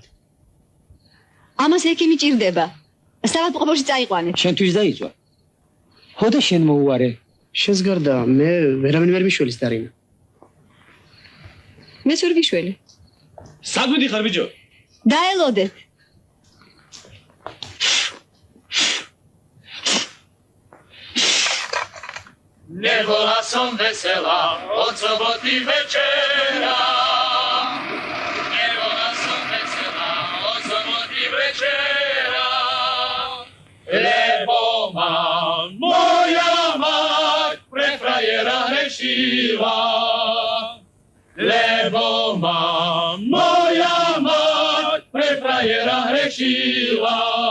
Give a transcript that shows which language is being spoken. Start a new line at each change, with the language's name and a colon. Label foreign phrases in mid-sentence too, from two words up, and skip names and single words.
Georgian: ამას ექიმი ჭირდება. საავადმყოფოში წაიყვანეთ. შენთვის დაიწვა. ხოდა შენ მოუარე. შენს გარდა მე ვერავინ ვერ მიშველის დარინა. მეც ვერ გიშველი. სად მიდიხარ ბიჭო? დაელოდეთ.
Slovak: Ne vola son vesela, od soboty večera. Ne vola son vesela, od soboty večera. Lebo mam, moja mać, pre frajera hrešiva. Lebo mam, moja mać, pre frajera hrešiva.